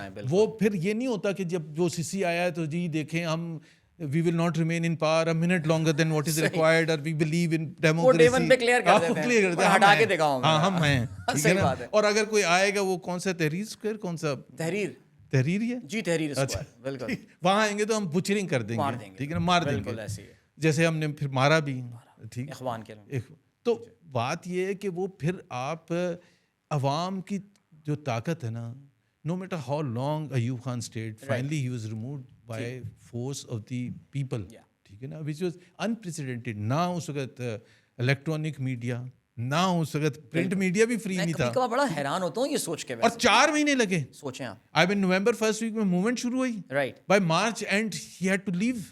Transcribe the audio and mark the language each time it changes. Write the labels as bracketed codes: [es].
[ur] وہ پھر یہ نہیں ہوتا کہ جب وہ سیسی آیا ہے تو جی دیکھیں ہم [en] we will not remain in power a minute longer than what is required or we believe in democracy. [ur] وہ پہ کلیئر کر دیتے ہیں، ہٹا کے دکھاؤں گا. ہاں ہم ہیں، ٹھیک ہے نا. اور اگر کوئی آئے گا وہ کون سا تحریر اسکوائر، کون سا تحریر ہی ہے جی، تحریر اسکوائر، بالکل. وہاں آئیں گے تو ہم بچرنگ کر دیں گے، ٹھیک ہے نا، مار دیں گے جیسے ہم نے پھر مارا بھی. ٹھیک اخوان کے. تو بات یہ ہے کہ وہ پھر آپ عوام کی جو طاقت ہے نا، [en] no matter how long Ayub Khan stayed, finally he was removed by force of the people. [ur] ٹھیک ہے نا، [en] which was unprecedented. [ur] نہ اس وقت الیکٹرانک میڈیا، نہ اس وقت پرنٹ میڈیا بھی فری نہیں تھا. میں بڑا حیران ہوتا ہوں یہ سوچ کے، اور 4 مہینے لگے. سوچیں آپ، [en] I mean [ur] نومبر فرسٹ ویک میں موومنٹ شروع ہوئی، right, [en] By March end he had to leave.